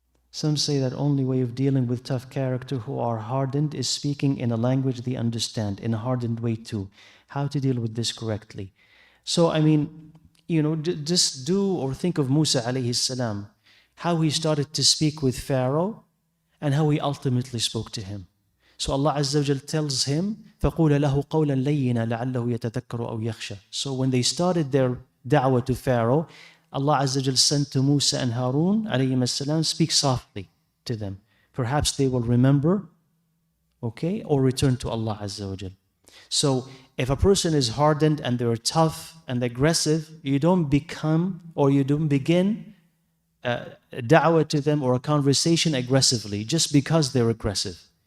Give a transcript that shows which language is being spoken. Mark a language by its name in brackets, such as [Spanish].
[English] Some say that only way of dealing with tough character who are hardened is speaking in a language they understand, in a hardened way too. How to deal with this correctly? So, I mean, just do or think of Musa alayhi salam, how he started to speak with Pharaoh and how he ultimately spoke to him. So Allah Azza wa Jal tells him, [Arabic] فَقُولَ لَهُ قَوْلًا لَيِّنًا لَعَلَّهُ يَتَذَكَّرُ أَوْ يَخْشَى. [English] So when they started their da'wah to Pharaoh, Allah Azza wa Jal sent to Musa and Harun alayhim salam, speak softly to them. Perhaps they will remember, okay, or return to Allah Azza wa Jal. So if a person is hardened and they're tough and aggressive, you don't become or you don't begin da'wah to them or a conversation aggressively just because they're aggressive.